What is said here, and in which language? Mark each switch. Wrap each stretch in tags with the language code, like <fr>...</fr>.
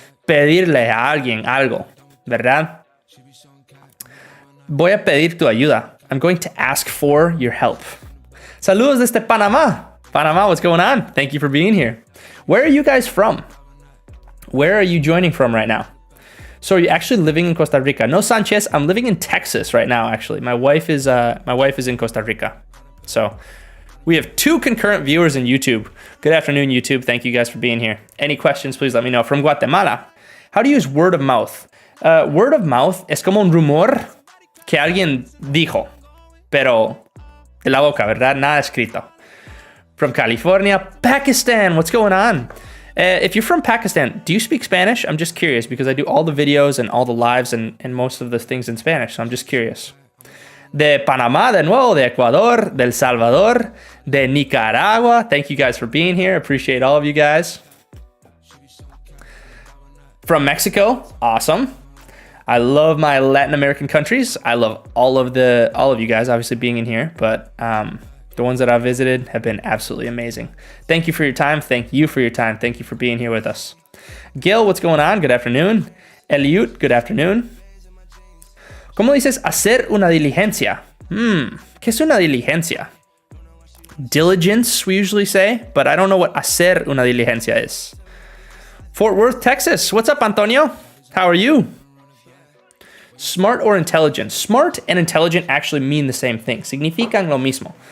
<es>Pedirle a alguien algo, ¿verdad? Voy a pedir tu ayuda.</es> <en>I'm going to ask for your help. Saludos desde Panamá. Panamá, what's going on? Thank you for being here. Where are you guys from? Where are you joining from right now? So are you actually living in Costa Rica? No, Sanchez, I'm living in Texas right now, actually. My wife is in Costa Rica. So we have 2 concurrent viewers in YouTube. Good afternoon, YouTube. Thank you guys for being here. Any questions, please let me know. From Guatemala, how do you use word of mouth?</en> <es>Word of mouth es como un rumor que alguien dijo, pero de la boca, ¿verdad? Nada escrito.</es> <en>From California, Pakistan, what's going on? If you're from Pakistan, do you speak Spanish? I'm just curious because I do all the videos and all the lives and most of the things in Spanish, so I'm just curious.</en> <es>De Panamá, de nuevo, de Ecuador, de El Salvador, de Nicaragua.</es> <en>Thank you guys for being here. Appreciate all of you guys. From Mexico, awesome. I love my Latin American countries. I love all of you guys obviously being in here, but the ones that I've visited have been absolutely amazing. Thank you for your time. Thank you for your time. Thank you for being here with us. Gil, what's going on? Good afternoon. Eliud, good afternoon.</en> <es>¿Cómo dices hacer una diligencia? ¿Qué es una diligencia?</es> <en>Diligence, we usually say, but I don't know what hacer una diligencia is. Fort Worth, Texas. What's up, Antonio? How are you? Smart or intelligent? Smart and intelligent actually mean the same thing. Significan lo mismo.</en>